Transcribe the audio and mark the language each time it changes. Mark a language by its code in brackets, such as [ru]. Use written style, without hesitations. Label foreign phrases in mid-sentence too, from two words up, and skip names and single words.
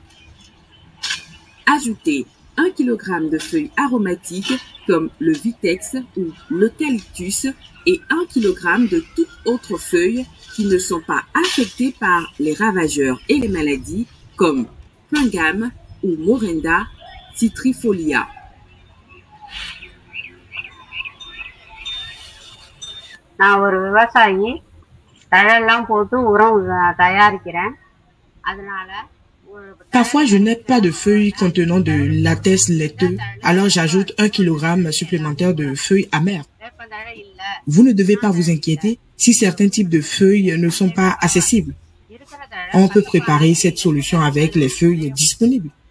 [fr] Ajoutez 1 kg de feuilles aromatiques comme le vitex ou l'eucalyptus et 1 kg de toutes autres feuilles qui ne sont pas affectées par les ravageurs et les maladies comme Pingam ou Morinda citrifolia. [ta] நான் ஒரு விவசாயி தழெல்லாம் போட்டு உரம் தயாரிக்கிறேன் அதனால [fr] Parfois, je n'ai pas de feuilles contenant de latex laiteux, alors j'ajoute 1 kg supplémentaire de feuilles amères. Vous ne devez pas vous inquiéter si certains types de feuilles ne sont pas accessibles. On peut préparer cette solution avec les feuilles disponibles.